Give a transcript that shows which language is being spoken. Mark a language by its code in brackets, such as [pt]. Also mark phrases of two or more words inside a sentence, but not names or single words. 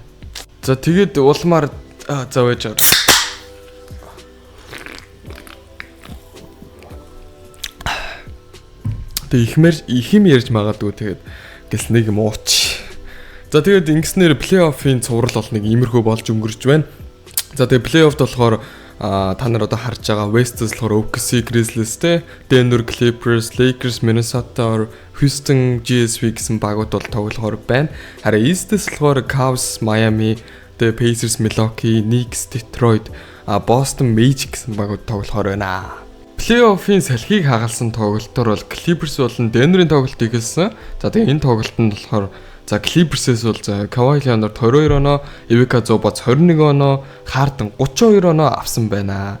[mn] За тэгээд улмаар завж байгаа. Тэг ихим ярьж магадгүй тэгээд гэл нэг юм ууч. За тэгээд ингэснээр плей-оффын цуврал бол нэг иймэрхүү болж өнгөрч байна. За тэгээд плей-оффд болохоор та нар одоо харж байгаа West-с болохоор OKC Grizzlies-тэй, Denver Clippers, Lakers, Minnesota, Houston GSV гэсэн багууд бол тоглохоор байна. Харин East-с болохоор Cavs, Miami, Pacers, Milwaukee, Knicks, Detroit, Boston Magic гэсэн багууд тоглохоор байна. Плей-оффын салхийг хагалсан тоглолтоор бол Clippers болон Denver-ийн тоглолт ихэлсэн. За тэгээ энэ тоглолтод болохоор за Clippers-с бол за Kawhi Leonard 22 оноо, Ivica Zubac 21 оноо, Harden 32 оноо авсан байна.